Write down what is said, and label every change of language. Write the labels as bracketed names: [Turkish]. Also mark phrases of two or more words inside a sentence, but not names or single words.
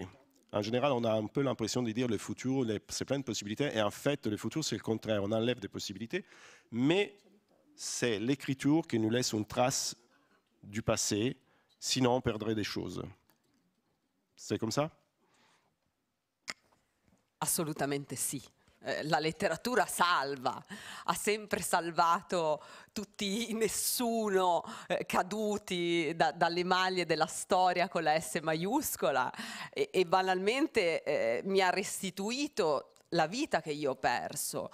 [French] En général, on a un peu l'impression de dire le futur, c'est plein de possibilités, et en fait, le futur, c'est le contraire, on enlève des possibilités, mais c'est l'écriture qui nous laisse une trace du passé, sinon on perdrait des choses. C'est comme ça? [Italian] Assolutamente sì. La letteratura salva, ha sempre salvato tutti i nessuno caduti dalle maglie della storia con la S maiuscola e banalmente mi ha restituito la vita che io ho perso.